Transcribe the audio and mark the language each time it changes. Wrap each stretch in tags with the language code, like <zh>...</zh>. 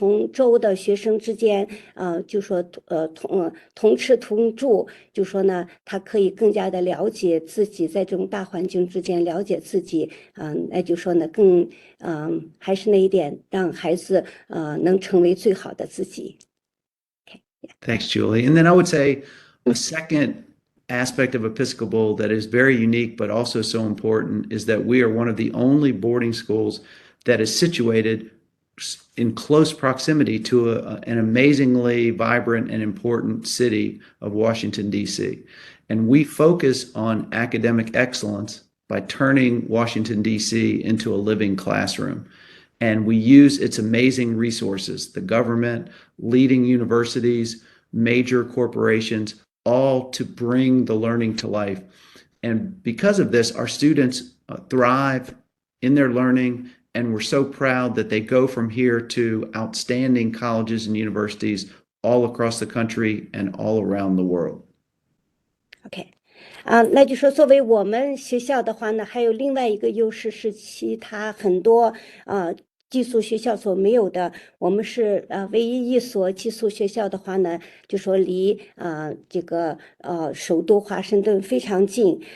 <zh>州的学生之间，就说同吃同住，就说呢，他可以更加的了解自己，在这种大环境之间了解自己，那就说呢，还是那一点，让孩子能成为最好的自己。</zh> <en>Thanks, Julie. And then I would say a second aspect of Episcopal that is very unique but also so important is that we are one of the only boarding schools that is situated in close proximity to an amazingly vibrant and important city of Washington, D.C. And we focus on academic excellence by turning Washington, D.C. into a living classroom. And we use its amazing resources, the government, leading universities, major corporations, all to bring the learning to life. And because of this, our students thrive in their learning, and we're so proud that they go from here to outstanding colleges and universities all across the country and all around the world.</en> <zh>OK，那就说作为我们学校的话呢，还有另外一个优势是其他很多寄宿学校所没有的。我们是唯一一所寄宿学校的话呢，就说离这个首都华盛顿非常近。</zh>